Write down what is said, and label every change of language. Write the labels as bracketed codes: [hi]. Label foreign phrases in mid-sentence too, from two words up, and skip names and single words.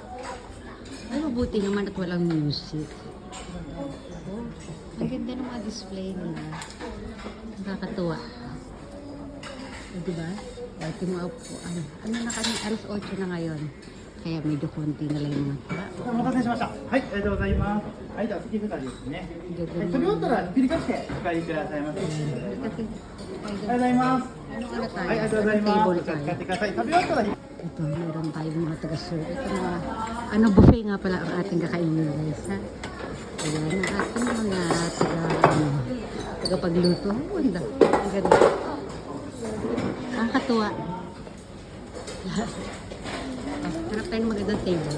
[tl] Ay, mabuti naman at walang music. Oh, ang ganda ng mga display nila. Nakakatuwa. O, diba? Ito mga upuan. Ano na kami? Alas 8 na ngayon. Kaya medyo konti na lang yung mga tao. [ja] お待たせしました。はい、ありがとうございます。はい、では席2人ですね。取り終わったら切り替えてお帰りくださいませ。ありがとうございます。はい、ありがとうございます。お使ってください。食べ終わったら [tl] Ito, meron tayong mga taga-serve. Ito mga, buffet nga pala ang ating kakainin guys, ha? Ayan, ang ating mga tagapagluto. Ang ganda. Ang katuwa. Harap tayo ng magandang table.